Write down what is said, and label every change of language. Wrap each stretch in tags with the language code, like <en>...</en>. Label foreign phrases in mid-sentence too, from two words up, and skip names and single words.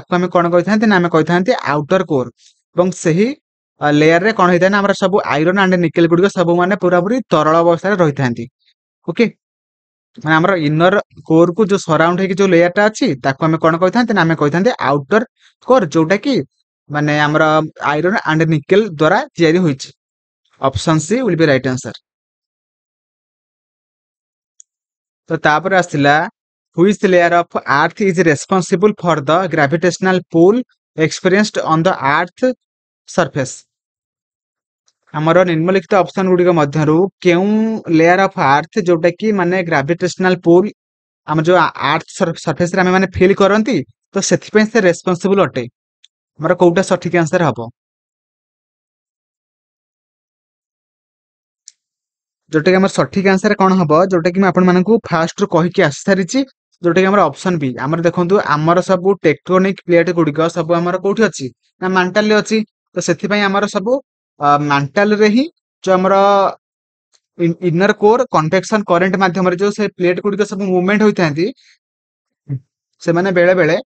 <or>ତାକୁ ଆମେ କଣ କହିଥାନ୍ତି ନା ଆମେ କହିଥାନ୍ତି</or> <en>outer core</en> <or>ଏବଂ ସେହି ଲେୟାର ରେ କଣ ହେଇଥାଏ ନା ଆମର ସବୁ</or> <en>iron and nickel</en> <or>ଗୁଡିକ ସବୁ ମାନେ ପୁରାପୁରି ତରଳ ଅବସ୍ଥାରେ ରହିଥାନ୍ତି ଓକେ ମାନେ ଆମର</or> <en>inner core</en> <or>କୁ ଯୋଉ ସରାଉଣ୍ଡ ହେଇକି ଯୋଉ ଲେୟାର ଟା ଅଛି ତାକୁ ଆମେ କଣ କହିଥାନ୍ତି ନା ଆମେ କହିଥାନ୍ତି</or> <en>outer core</en> <or>ଯୋଉଟା କି ମାନେ ଆମର</or> <en>iron and nickel</en> <or>ଦ୍ଵାରା ତିଆରି ହୋଇଛି</or> <en>option C will be right answer</en> <or>ତ ତାପରେ ଆସିଲା</or> <en>which layer of earth is responsible for the gravitational pull experienced on the earth surface</en> <or>ଆମର ନିମ୍ନଲିଖିତ ଅପସନ ଗୁଡିକ ମଧ୍ୟରୁ କେଉଁ</or> <en>layer of earth</en> <or>ଯୋଉଟା କି ମାନେ</or> <en>gravitational pull</en> <or>ଆମ ଯୋଉ</or> <en>earth surface</en> <or>ରେ ଆମେ ମାନେ ଫିଲ୍ କରନ୍ତି ତ ସେଥିପାଇଁ ସେ ରେସପନ୍ସିବୁଲ ଅଟେ ଆମର କୋଉଟା ସଠିକ ଆନ୍ସର ହବ ଯୋଉଟା କି ଆମର ସଠିକ ଆନ୍ସର କଣ ହବ ଯୋଉଟା କି ମୁଁ ଆପଣମାନଙ୍କୁ ଫାଷ୍ଟ ରୁ କହିକି ଆସି ସାରିଛି ଯୋଉଟା କି ଆମର ଅପସନ ବି ଆମର ଦେଖନ୍ତୁ ଆମର ସବୁ</or> <en>tectonic plate</en> <or>ଗୁଡିକ ସବୁ ଆମର କୋଉଠି ଅଛି ନା ମାଣ୍ଟାଲ ରେ ଅଛି ତ ସେଥିପାଇଁ ଆମର ସବୁ ମାଣ୍ଟାଲ ରେ ହିଁ ଯୋଉ ଆମର</or> <en>inner core convection current</en> <or>ମାଧ୍ୟମରେ ଯୋଉ ସେ ପ୍ଲେଟ ଗୁଡିକ ସବୁ ମୁଭମେଣ୍ଟ ହୋଇଥାନ୍ତି ସେମାନେ ବେଳେ ବେଳେ</or>